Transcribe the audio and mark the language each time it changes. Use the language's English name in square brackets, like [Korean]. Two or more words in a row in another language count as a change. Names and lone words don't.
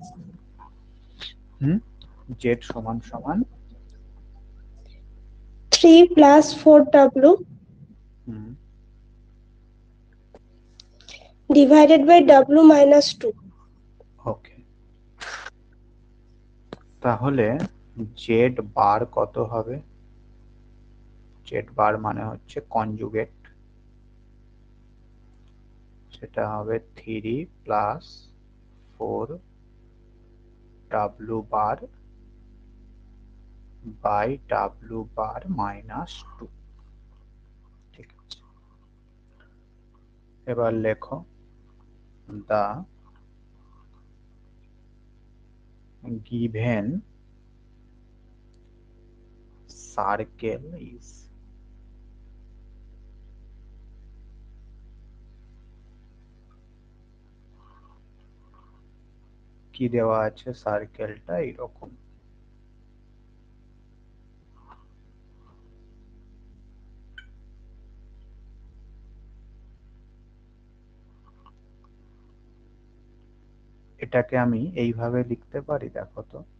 [Bangla] জেড সমান সমান [English] 3 plus 4W divided by W minus 2. [Bangla] ওকে, তাহলে জেড বার কত হবে? জেড বার মানে হচ্ছে কনজুগেট, সেটা হবে [English] 3 plus 4 W bar by W bar minus 2. [Bangla] ঠিক আছে, এবার লেখো, [English] the given circle is [Bangla] কি দেওয়া আছে? সার্কেলটা এরকম। এটাকে আমি এইভাবে লিখতে পারি, দেখো তো।